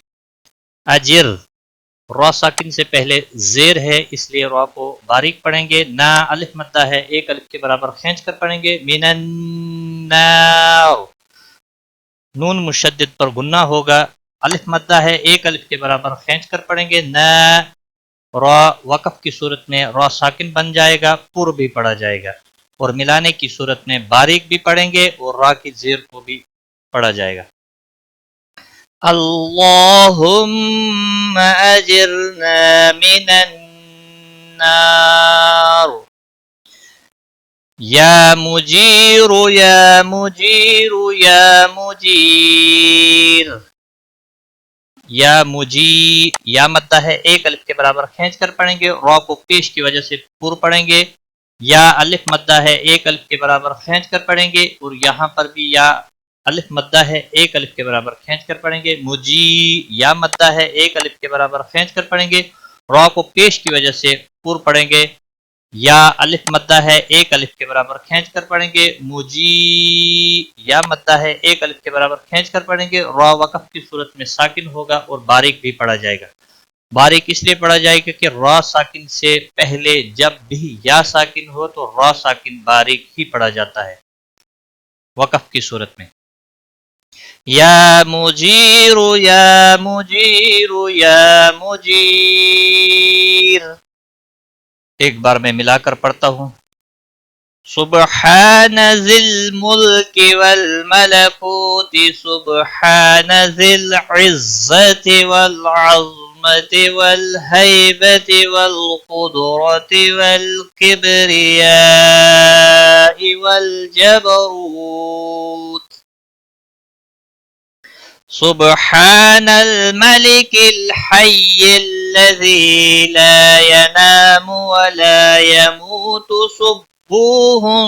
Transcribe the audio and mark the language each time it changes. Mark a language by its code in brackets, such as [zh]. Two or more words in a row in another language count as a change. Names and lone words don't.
[ur] اجر را ساکن سے پہلے زیر ہے، اس لیے را کو باریک پڑھیں گے، نا الف مدہ ہے، ایک الف کے برابر کھینچ کر پڑھیں گے، [ar] من النار [ur] نون مشدد پر گنہ ہوگا، الف مدہ ہے، ایک الف کے برابر کھینچ کر پڑھیں گے، نا را وقف کی صورت میں را ساکن بن جائے گا، پر بھی پڑھا جائے گا، اور ملانے کی صورت میں باریک بھی پڑھیں گے اور را کی زیر کو بھی پڑھا جائے گا۔ [ar] اللہم اجرنا من النار۔ یا مجیر یا مجیر یا مجیر، [ur] یا مجی یا مدہ ہے، ایک الف کے برابر کھینچ کر پڑھیں گے، را کو پیش کی وجہ سے پر پڑھیں گے، یا الف مدہ ہے، ایک الف کے برابر کھینچ کر پڑھیں گے، اور یہاں پر بھی یا الف مدہ ہے، ایک الف کے برابر کھینچ کر پڑھیں گے، مجی یا مدہ ہے، ایک الف کے برابر کھینچ کر پڑھیں گے، را کو پیش کی وجہ سے پر پڑھیں گے، یا الف مدہ ہے، ایک الف کے برابر کھینچ کر پڑھیں گے، مجی یا مدہ ہے، ایک الف کے برابر کھینچ کر پڑھیں گے، را وقف کی صورت میں ساکن ہوگا اور باریک بھی پڑھا جائے گا۔ باریک اس لیے پڑھا جائے گا کہ را ساکن سے پہلے جب بھی یا ساکن ہو تو را ساکن باریک ہی پڑھا جاتا ہے وقف کی صورت میں۔ [ar] یا مجیر یا مجیر یا مجیر، [ur] ایک بار میں ملا کر پڑھتا ہوں۔ [ar] سبحان ذی الملک والملکوت سبحان ذی العزت والعظمت والہیبت والقدرت والکبریاء والجبروت، سبحان الملك الحي الذي لا ينام ولا يموت سبوح